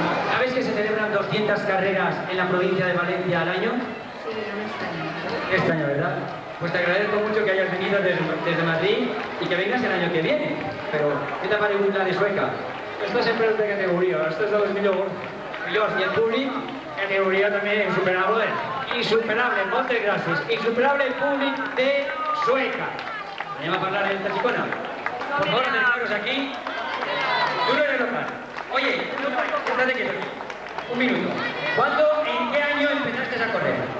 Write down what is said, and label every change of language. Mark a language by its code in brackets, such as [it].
[es] ¿Sabes que se celebran 200 carreras en la provincia de Valencia al año? Este año, ¿verdad? Pues te agradezco mucho que hayas venido desde Madrid y que vengas el año que viene. Pero, ¿qué te ha parecido la de Sueca? [ca] Esto sempre és de categoria, esto és de los millors. Millors, i el públic, Categoria també insuperable. insuperable, moltes gràcies. Insuperable el públic de Sueca. Anem a parlar de esta chicona. [es] Por favor, acercaros aquí. Tú no eres local. Oye, estate quieto aquí. Un minuto. ¿En qué año empezaste a correr?